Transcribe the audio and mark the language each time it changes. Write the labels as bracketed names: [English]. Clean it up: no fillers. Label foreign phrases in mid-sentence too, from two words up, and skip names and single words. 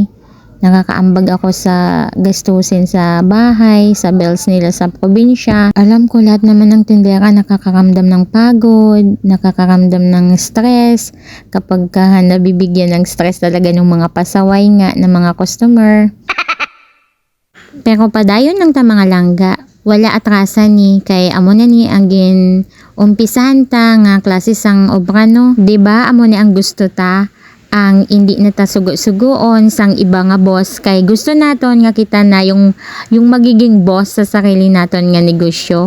[Filipino] Nakakaambag ako sa gastusin sa bahay, sa bills nila sa probinsya. Alam ko lahat naman ng tindera nakakaramdam ng pagod, nakakaramdam ng stress. Kapag ka nabibigyan ng stress talaga ng mga pasaway nga ng mga customer. [Hiligaynon] Pero padayon ng mga langga, wala atrasan ni kay amo na ni ang gin umpisahan ta nga klase sang obra no. Diba amo ni ang gusto ta ang hindi na ta sugo-sugoon sang iba nga boss kay gusto naton nga kita na [Filipino] yung magiging boss [Hiligaynon] sa sarili naton nga negosyo.